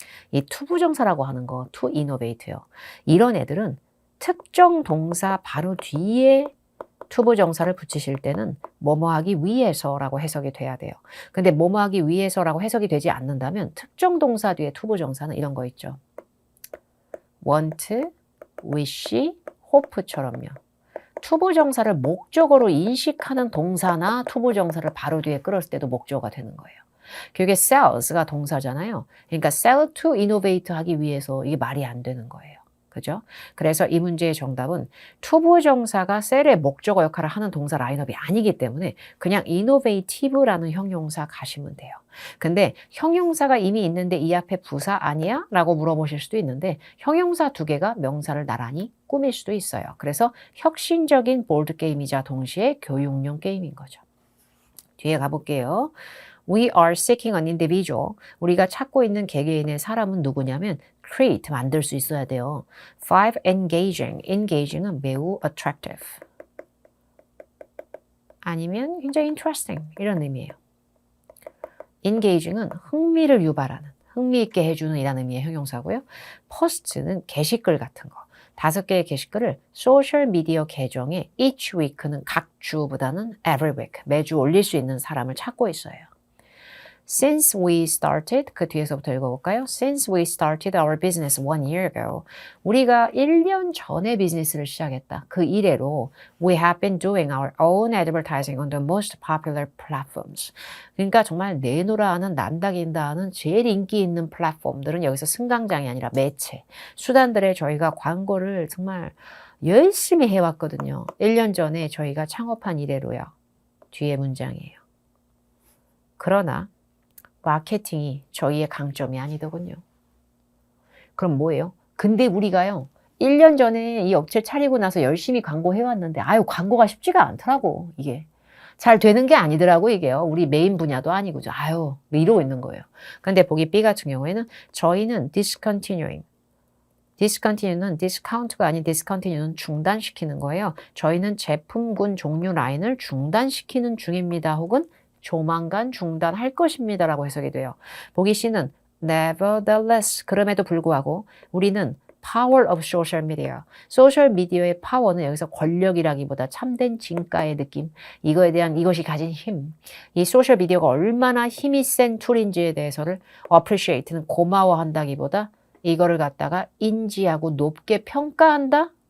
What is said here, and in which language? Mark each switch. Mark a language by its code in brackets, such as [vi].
[ko] 이 투부정사라고 하는 거, to innovate요. 이런 애들은 특정 동사 바로 뒤에 투부정사를 붙이실 때는 뭐뭐하기 위해서라고 해석이 돼야 돼요. 근데 뭐뭐하기 위해서라고 해석이 되지 않는다면 특정 동사 뒤에 투부정사는 이런 거 있죠. want, wish, hope처럼요. 투부정사를 목적어로 인식하는 동사나 투부정사를 바로 뒤에 끌었을 때도 목적어가 되는 거예요. 그게 sells가 동사잖아요. 그러니까 [en] sell to innovate [ko] 하기 위해서 이게 말이 안 되는 거예요. 그죠? 그래서 이 문제의 정답은 투부정사가 sell의 목적어 역할을 하는 동사 라인업이 아니기 때문에 그냥 innovative라는 형용사 가시면 돼요. 근데 형용사가 이미 있는데 이 앞에 부사 아니야? 라고 물어보실 수도 있는데 형용사 두 개가 명사를 나란히 꾸밀 수도 있어요. 그래서 혁신적인 보드게임이자 동시에 교육용 게임인 거죠. 뒤에 가볼게요. [en] We are seeking an individual. [ko] 우리가 찾고 있는 개개인의 사람은 누구냐면 create, 만들 수 있어야 돼요. 5. engaging. engaging은 매우 attractive. 아니면 굉장히 interesting 이런 의미예요. engaging은 흥미를 유발하는, 흥미있게 해주는 이라는 의미의 형용사고요. post는 게시글 같은 거. 5개의 게시글을 소셜미디어 계정에 [en] each week [ko] 는 각 주보다는 [en] every week, [ko] 매주 올릴 수 있는 사람을 찾고 있어요. [en] Since we started, [ko] 그 뒤에서부터 읽어볼까요? [en] Since we started our business 1 year ago. [ko] 우리가 1년 전에 비즈니스를 시작했다. 그 이래로 [en] we have been doing our own advertising on the most popular platforms. [ko] 그러니까 정말 내노라 하는 난다긴다 하는 제일 인기 있는 플랫폼들은 여기서 승강장이 아니라 매체, 수단들에 저희가 광고를 정말 열심히 해왔거든요. 1년 전에 저희가 창업한 이래로요. 뒤에 문장이에요. 그러나 마케팅이 저희의 강점이 아니더군요. 그럼 뭐예요? 근데 우리가요. 1년 전에 이 업체 차리고 나서 열심히 광고해왔는데 아유 광고가 쉽지가 않더라고. 이게. 잘 되는 게 아니더라고 이게요. 우리 메인 분야도 아니고 아유 이러고 있는 거예요. 근데 보기 B 같은 경우에는 저희는 discontinuing. discontinue는 discount가 아닌 discontinue는 중단시키는 거예요. 저희는 제품군 종류 라인을 중단시키는 중입니다. 혹은 조만간 중단할 것입니다 라고 해석이 돼요. 보기 C는 nevertheless, 그럼에도 불구하고 우리는 [en] power of social media. [ko] 소셜미디어의 파워는 여기서 권력이라기보다 참된 진가의 느낌, 이거에 대한 이것이 가진 힘, 이 소셜미디어가 얼마나 힘이 센 툴인지에 대해서를 appreciate는 고마워한다기보다 이거를 갖다가 인지하고 높게 평가한다?